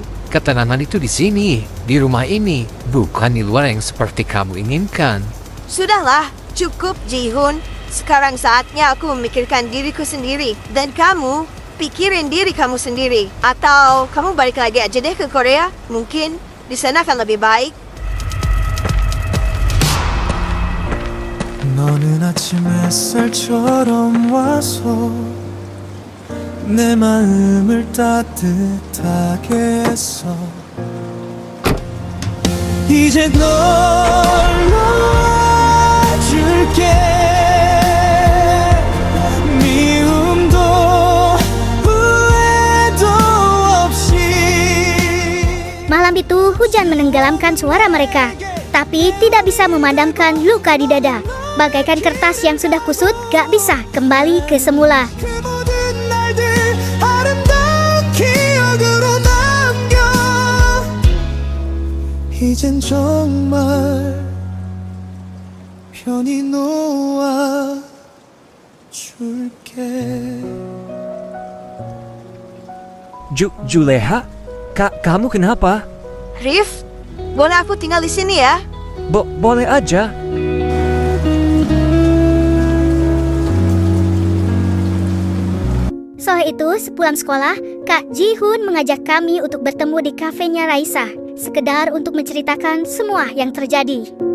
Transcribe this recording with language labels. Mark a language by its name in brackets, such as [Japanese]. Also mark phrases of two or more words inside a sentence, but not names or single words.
[Indonesian] Ketenangan itu di sini, di rumah ini, bukan di luar yang seperti kamu inginkan. Sudahlah, cukup Ji-hoon. Sekarang saatnya aku memikirkan diriku sendiri. Dan kamu, pikirin diri kamu sendiri. Atau kamu balik lagi aja deh ke Korea. Mungkin di sana akan lebih baik. [Korean] 너는 아침 햇살처럼 와서 내 마음을 따뜻하게 했어 이제 널 놓아줄게 미움도 후회도 없이 [Indonesian] Malam itu hujan menenggelamkan suara mereka, tapi tidak bisa memadamkan luka di dada. Bagaikan kertas yang sudah kusut, gak bisa kembali ke semula. [Korean] 그 모든 날들 아름다운 기억으로 남겨 이젠 정말 편히 놓아줄게 [Indonesian] Juleha, kamu kenapa? Rif, boleh aku tinggal di sini ya? Boleh aja. Sore itu, sepulang sekolah, Kak Ji-hoon mengajak kami untuk bertemu di kafenya Raisa, sekedar untuk menceritakan semua yang terjadi.